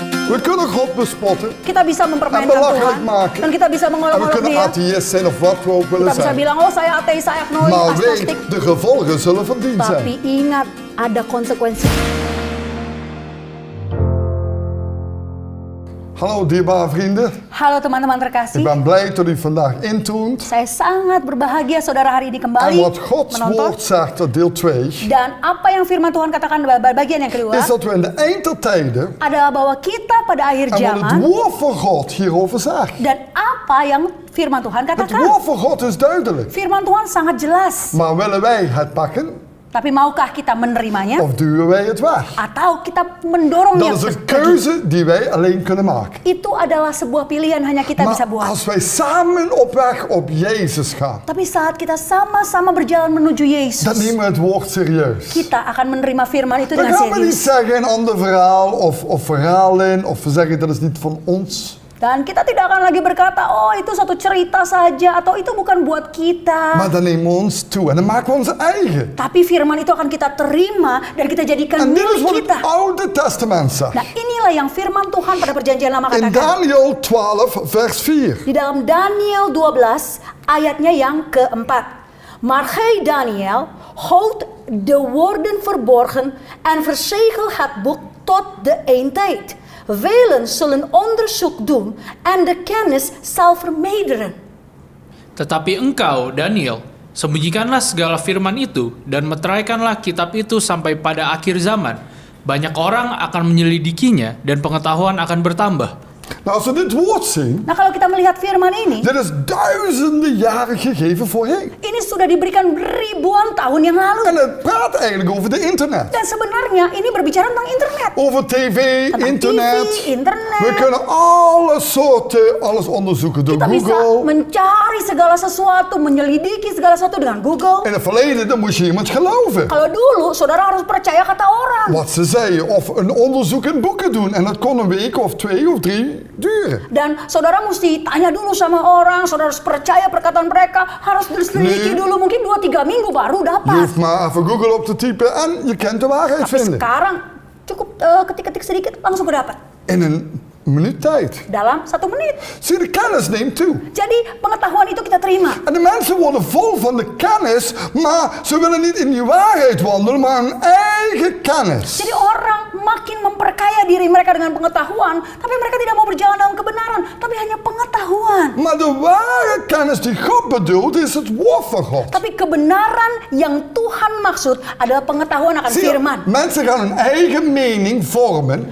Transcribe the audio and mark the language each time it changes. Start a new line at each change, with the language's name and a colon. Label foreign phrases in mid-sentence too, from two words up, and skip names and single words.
Dutch: We kunnen God bespotten.
Indonesian: Kita bisa
Dutch: En
Indonesian: mempermainkan
Dutch: belachelijk
Indonesian: Tuhan.
Dutch: maken.
Indonesian: Dan kita bisa
Dutch: En we
Indonesian: mengolok-olok
Dutch: kunnen
Indonesian: dia.
Dutch: atheïst zijn of wat we ook willen
Indonesian: Kita bisa
Dutch: zijn.
Indonesian: bilang, oh saya ateis, saya agnostik,
Dutch: Maar
Indonesian: agnostik.
Dutch: weet, de gevolgen zullen van dien
Indonesian: Tapi
Dutch: zijn.
Indonesian: ingat, ada konsekuensi.
Dutch: Hallo dierbare vrienden.
Indonesian: Halo teman-teman
Dutch: Ik
Indonesian: terkasih.
Dutch: ben blij dat u vandaag intoont.
Indonesian: Saya sangat berbahagia saudara hari ini
Dutch: En
Indonesian: kembali
Dutch: wat Gods
Indonesian: menonton.
Dutch: woord zegt, dat deel 2,
Indonesian: Dan apa yang firman Tuhan katakan bagian yang kedua
Dutch: is dat we in de eindtijden
Indonesian: adalah bahwa kita pada akhir
Dutch: en wat het
Indonesian: zaman
Dutch: woord van God hierover zegt.
Indonesian: dan apa yang firman Tuhan
Dutch: Het
Indonesian: katakan.
Dutch: woord van God is duidelijk.
Indonesian: Firman Tuhan sangat jelas.
Dutch: Maar willen wij het pakken
Indonesian: Tapi maukah kita menerimanya
Dutch: of duwen wij het weg?
Indonesian: atau kita mendorongnya
Dutch: Dat is een
Indonesian: pergi?
Dutch: keuze die wij alleen kunnen maken.
Indonesian: Itu adalah sebuah pilihan hanya kita bisa
Dutch: Maar
Indonesian: buat.
Dutch: als wij samen op weg op Jezus gaan,
Indonesian: Tapi saat kita sama-sama berjalan menuju
Dutch: dan
Indonesian: Yesus,
Dutch: nemen we het woord serieus.
Indonesian: kita akan menerima firman itu
Dutch: Dan
Indonesian: dengan
Dutch: gaan we niet
Indonesian: serius.
Dutch: zeggen een ander verhaal of verhalen of we zeggen dat is niet van ons.
Indonesian: Dan kita tidak akan lagi berkata, oh itu satu cerita saja atau itu bukan buat kita.
Dutch: Maar dan nemen we ons toe en dan maken we onze eigen.
Indonesian: Tapi firman itu akan kita terima dan kita jadikan
Dutch: En dit is
Indonesian: milik
Dutch: wat
Indonesian: kita.
Dutch: het Oude Testament zegt.
Indonesian: Nah inilah yang firman Tuhan pada perjanjian lama
Dutch: In
Indonesian: katakan.
Dutch: Daniel 12 vers 4.
Indonesian: Di dalam Daniel 12 ayatnya yang keempat.
Dutch: Maar gij Daniel, houd de woorden verborgen en verzegel het boek tot de eindtijd. Velen zullen onderzoek doen en de kennis zal vermeerderen.
Indonesian: Tetapi engkau, Daniel, sembunyikanlah segala firman itu dan meteraikanlah kitab itu sampai pada akhir zaman. Banyak orang akan menyelidikinya dan pengetahuan akan bertambah.
Dutch: Nou, als we dit woord zien,
Indonesian: Nah kalau kita melihat firman ini,
Dutch: dit is duizenden jaren gegeven voorheen.
Indonesian: ini sudah diberikan ribuan tahun yang lalu.
Dutch: En het praat eigenlijk over de internet.
Indonesian: Dan sebenarnya ini berbicara tentang internet.
Dutch: Over tv,
Indonesian: Tentang
Dutch: internet.
Indonesian: TV, internet.
Dutch: We kunnen alles onderzoeken door
Indonesian: Kita bisa
Dutch: Google.
Indonesian: mencari segala sesuatu, menyelidiki segala sesuatu dengan Google.
Dutch: In het verleden dan moest je iemand geloven.
Indonesian: Kalau dulu, saudara harus percaya kata orang.
Dutch: Wat ze zeiden. Of een onderzoek in boeken doen. En dat kon een week of 2 of 3 duren.
Indonesian: Dan saudara mesti tanya dulu sama orang, saudara harus percaya perkataan mereka, harus diselidiki
Dutch: Nee.
Indonesian: dulu, mungkin 2-3 minggu baru
Dutch: Je
Indonesian: dapat.
Dutch: hoeft maar even Google op te typen en je kent de waarheid
Indonesian: Tapi
Dutch: vinden.
Indonesian: sekarang cukup ketik-ketik sedikit langsung kedapat.
Dutch: In een minuut tijd.
Indonesian: Dalam 1 menit.
Dutch: Zie, de kennis neemt toe.
Indonesian: Jadi pengetahuan itu kita terima.
Dutch: En de mensen worden vol van de kennis, maar ze willen niet in die waarheid wandelen, maar hun eigen kennis.
Indonesian: Jadi orang makin memperkaya diri mereka dengan pengetahuan, tapi mereka tidak mau berjalan dalam kebenaran, tapi hanya pengetahuan.
Dutch: Maar de ware kennis die God bedoelt, is het woord van God.
Indonesian: Tapi kebenaran yang Tuhan maksud adalah pengetahuan akan
Dutch: Zie je,
Indonesian: firman.
Dutch: mensen gaan hun eigen mening vormen,